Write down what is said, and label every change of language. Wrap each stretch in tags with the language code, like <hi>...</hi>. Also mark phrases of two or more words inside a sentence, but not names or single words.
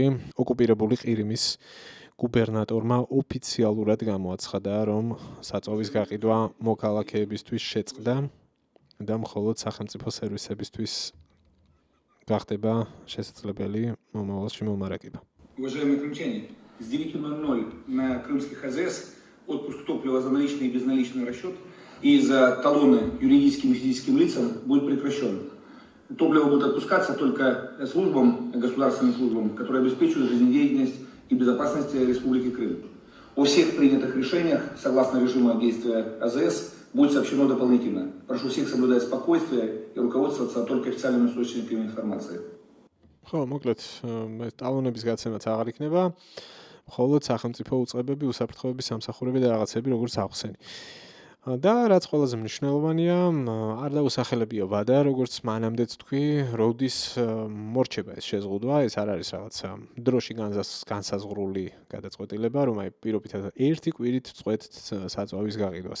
<ka>ოკუპირებული ყირიმის გუბერნატორმა ოფიციალურად გამოაცხადა, რომ საწოვის გაყიდვა მოქალაქეებისთვის შეწყდა და მხოლოდ სახელმწიფო სერვისებისთვის გახდება შესაძლებელი მომავალში მომარაგება.</ka> <ru>Уважаемые крымчане, с 9:00 на крымских АЗС отпуск топлива за наличный и безналичный расчет и за талоны юридическим и физическим лицам будет прекращен. Топливо будет отпускаться только службам, государственным службам, которые обеспечивают жизнедеятельность и безопасность Республики Крым. О всех принятых решениях, согласно режиму действия АЗС, будет сообщено дополнительно. Прошу всех соблюдать спокойствие и руководствоваться только официальными источниками информации.</ru> <ka>ხო, მოკლედ, ტალონების გაცემაც აღარ იქნება, მხოლოდ სახელმწიფო უწყებები, უსაფრთხოების სამსახურები და რაღაცები, როგორც ახსენი. და რაც ყველაზე მნიშვნელოვანია, არ დაუსახელებია ვადა, როგორც მანამდეც თქვი, როდის მორჩება ეს შეზღუდვა, ეს არ არის რაღაცა დროში განსაზღვრული გადაწყვეტილება, რომ აი პირობითად ერთი კვირით წყვეტთ საწოვის გაყიდვას.</ka>